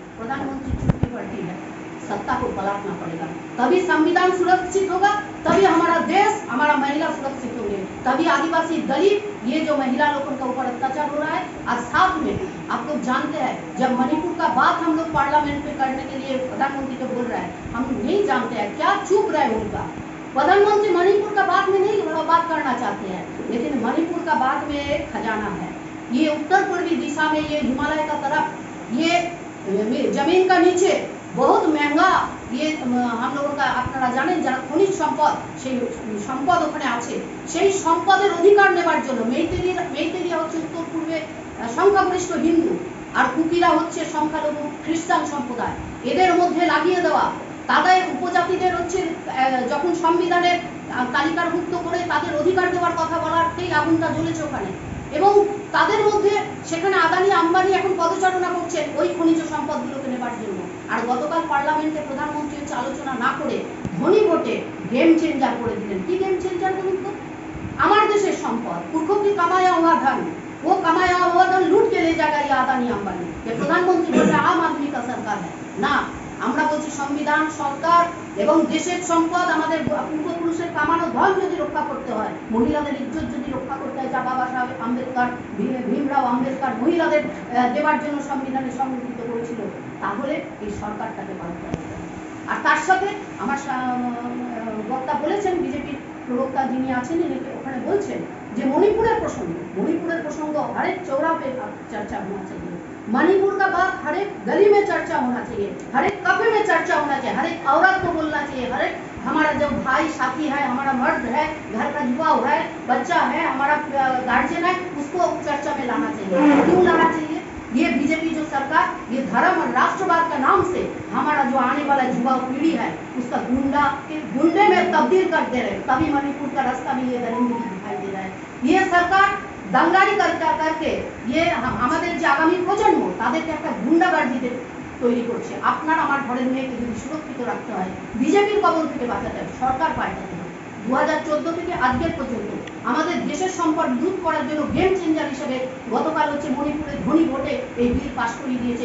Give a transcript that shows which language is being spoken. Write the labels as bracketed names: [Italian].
[Hindi] प्रधानमंत्री चुप्पी पड़ती है, सत्ता को पलटना पड़ेगा, तभी संविधान सुरक्षित होगा, तभी हमारा देश, हमारा महिला सुरक्षित होंगे, तभी आदिवासी दलित ये जो महिला लोगों के ऊपर अत्याचार हो रहा है। और साथ में आप लोग जानते हैं, जब मणिपुर का बात हम लोग पार्लियामेंट में करने के लिए प्रधानमंत्री को बोल रहा है, हम नहीं जानते हैं क्या चुप रहे उनका। प्रधानमंत्री मणिपुर का बात में नहीं बात करना चाहते हैं, लेकिन मणिपुर का बात में एक खजाना है। ये उत्तर पूर्वी दिशा में, ये हिमालय का तरफ, ये जमीन का नीचे बहुत महंगा ये हम लोगों का [Bangla] আপনারা জানেন যারা খনিজ সম্পদ, সেই সম্পদ ওখানে আছে, সেই সম্পদের অধিকার নেবার জন্য মেইতেরিয়া হচ্ছে উত্তর পূর্বে সংখ্যাগরিষ্ঠ হিন্দু, আর কুকিরা হচ্ছে সংখ্যালঘু খ্রিস্টান সম্প্রদায়। এদের মধ্যে লাগিয়ে দেওয়া, তাদের উপজাতিদের হচ্ছে যখন সংবিধানের তালিকাভুক্ত করে তাদের অধিকার দেওয়ার কথা বলাতেই আগুনটা জ্বলেছে ওখানে, এবং তাদের মধ্যে সেখানে আদানি আম্বানি এখন পদচারণা করছে ওই খনিজ সম্পদগুলোকে নেবার জন্য। আর গতকাল পার্লামেন্টে প্রধানমন্ত্রী হচ্ছে আলোচনা না করে ধনী ভোটে गेम चेंजर করে দিলেন। কি गेम चेंजर বলুন তো? আমার দেশের সম্পদ, [Hindi] পুরখों की कमाया हुआ धन, वो कमाया हुआ धन लूट के ले जाएगा ये अदानी अंबानी। ये प्रधानमंत्री बोल रहे आम आदमी का सरकार है ना, [Bangla] আমরা বলছি সংবিধান, সরকার এবং দেশের সম্পদ, আমাদের পূর্বপুরুষের কামানো ধন যদি রক্ষা করতে হয়, মহিলাদের ইজ্জত যদি রক্ষা করতে হয়, যা বাবা সাহেব আম্বেদকর, ভীমরাও আম্বেদকর মহিলাদের দেওয়ার জন্য সংবিধানে সংরক্ষিত করেছিল, তাহলে এই সরকারটাকে পাল্টে দিতে হবে। আর তার সাথে আমার বক্তা বলেছেন, বিজেপির প্রবক্তা যিনি আছেন ওখানে বলছেন যে মণিপুরের প্রসঙ্গ [Hindi] हर एक चौरा पे चर्चा होना चाहिए, मणिपुर का बात हर एक गली में चर्चा होना चाहिए, हर एक कफे में चर्चा होना चाहिए, हर एक औरत को बोलना चाहिए, हर एक हमारा जो भाई साथी है, हमारा मर्द है, घर का युवा है, बच्चा है, हमारा गार्जियन है, उसको चर्चा में लाना चाहिए। क्यों लाना चाहिए? ये बीजेपी जो सरकार ये धर्म और राष्ट्रवाद का नाम से हमारा जो आने वाला युवा पीढ़ी है उसका गुंडे में तब्दील कर दे रहे, तभी मणिपुर का रास्ता में ये दरिंदगी दिखाई दे रहा है। ये सरकार दंगाई करके ये [Bangla] আমাদের যে আগামী প্রজন্ম তাদেরকে একটা গুন্ডাগার্দিতে তৈরি করছে। আপনার আমার ঘরের মেয়েকে যদি সুরক্ষিত রাখতে হয়, বিজেপির কবল থেকে বাঁচাতে হবে, সরকার পাল্টাতে হবে। 2014 থেকে আজকের পর্যন্ত আমাদের দেশের সম্পদ লুট করার জন্য গেম চেঞ্জার হিসেবে গতকাল হচ্ছে মণিপুরে ধনী ভোটে এই বিল পাস করিয়ে দিয়েছে।